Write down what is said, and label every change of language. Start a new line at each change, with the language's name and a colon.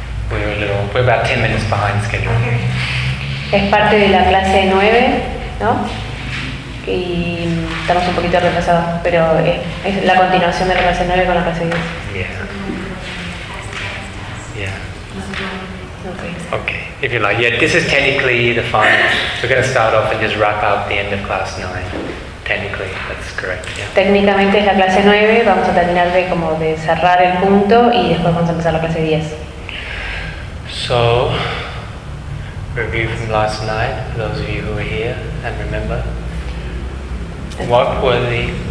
English: We're about 10 minutes behind schedule.
Spanish: Okay. Es parte de la clase 9, ¿no? Y estamos un poquito retrasados, pero es la continuación de la clase 9 con la clase 10.
English: Yeah. Okay, if you like. Yeah, this is technically the final. So we're going to start off and just wrap up the end of class 9. Technically, that's correct. Yeah.
Spanish: Técnicamente es la clase 9, vamos a terminar de como de cerrar el punto y después vamos a empezar la clase 10.
English: So, review from last night, for those of you who were here and remember. What were the...